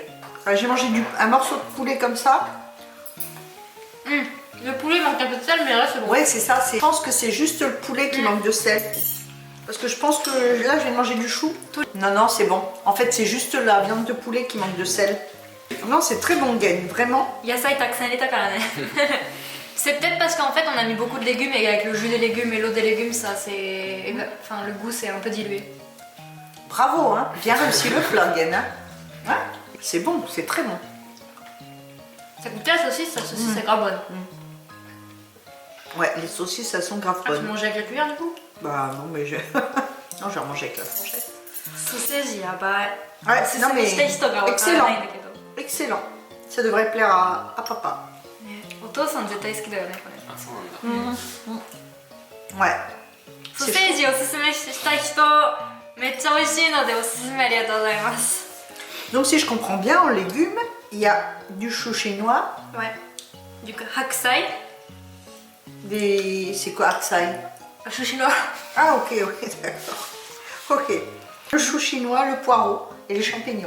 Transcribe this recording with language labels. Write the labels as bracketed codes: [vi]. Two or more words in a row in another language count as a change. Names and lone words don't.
[fr] Enfin, j'ai mangé un morceau de poulet comme ça. Le poulet manque un peu de sel, mais là c'est bon. Ouais, c'est ça. Je pense que c'est juste le poulet qui manque de sel. Parce que je pense que là, je vais manger du chou. Non, non, c'est bon. En fait, c'est juste la viande de poulet qui manque de sel. Non, c'est très bon, Gen, vraiment. [ja] 野菜たくさん入れたからね. [fr] C'est peut-être parce qu'en fait on a mis beaucoup de légumes et avec le jus des légumes et l'eau des légumes, ça c'est. Enfin, le goût c'est un peu dilué. Bravo, hein. Bien réussi le plat, Gen. Hein. Ouais. C'est bon, c'est très bon. Ça goûte la saucisse est grave bonne. Ouais, les saucisses, elles sont grave Ah, tu bonnes. manges avec la cuillère du coup? Bah non, mais je... non, je vais manger avec la fourchette. [ja] ソーセージやばい. [fr] Ouais, non mais... Excellent. Excellent. Excellent. Ça devrait plaire à papa. [ja] お父さん絶対好きだよねこれ。あ、そうなんだ。 [fr] Ouais. [ja] ソーセージおすすめしたい人めっちゃ美味しいのでおすすめありがとうございます。 [fr] Donc si je comprends bien, en légumes, il y a du chou chinois, Ouais. Du coup, hakusai. C'est quoi hakusai? Chou chinois. Ah ok, d'accord. Ok. Le chou chinois, le poireau et les champignons.